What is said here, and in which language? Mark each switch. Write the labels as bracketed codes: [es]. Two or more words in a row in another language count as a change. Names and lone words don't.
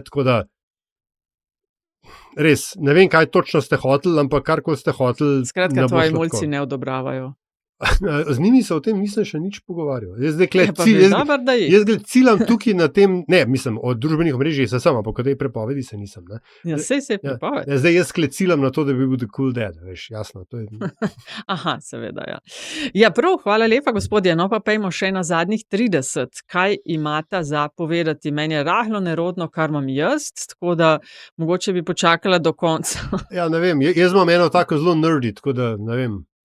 [sl] Tako da res, ne vem, kaj točno ste hoteli, ampak karkoli ste hoteli. Skratka, tvoji mulci ne odobravajo. Z njimi se o tem nisem še nič pogovarjal. Jaz ciljam tukaj na tem, ne, mislim, o družbenih omrežjih se sam, ampak o tej prepovedi se nisem. Ne. Ja, sej se je prepoved. Zdaj jaz ciljam na to, da bi bil [en] the cool dad, [sl] veš, jasno. To je... Aha, seveda, ja. Ja, prav, hvala lepa, gospodje. No, pa pejmo še na zadnjih 30. Kaj imata za povedati? Meni je rahlo nerodno, kar imam jaz, tako da mogoče bi počakala do konca. Ja, ne vem, jaz imam eno tako zelo nerdy, tako da ne vem.